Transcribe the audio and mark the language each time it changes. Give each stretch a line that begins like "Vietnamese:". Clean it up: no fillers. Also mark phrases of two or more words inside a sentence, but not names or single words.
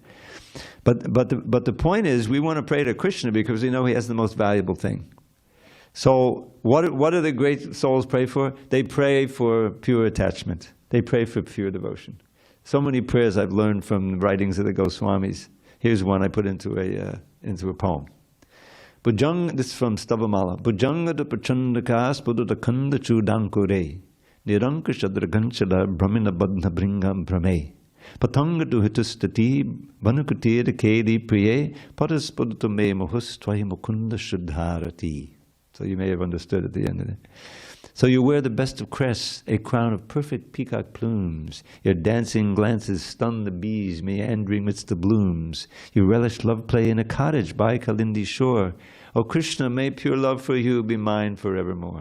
English: But the point is, we want to pray to Krishna because we know he has the most valuable thing. So what do the great souls pray for? They pray for pure attachment. They pray for pure devotion. So many prayers I've learned from the writings of the Goswamis. Here's one I put into a poem. Bhujanga, this is from Stavamala.
Sanskrit: Bhujanga da prachandaka spudu da kanda chudankure. Niranka shadraganchada brahmina badna bringam brahme. Patanga tu hitustati banukutir kedi priye patas pudutu me mohus twahi mukunda shuddharati.
English: So you may have understood at the end of it. So you wear the best of crests, a crown of perfect peacock plumes. Your dancing glances stun the bees meandering midst the blooms. You relish love play in a cottage by Kalindi's shore. O Krishna, may pure love for you be mine forevermore.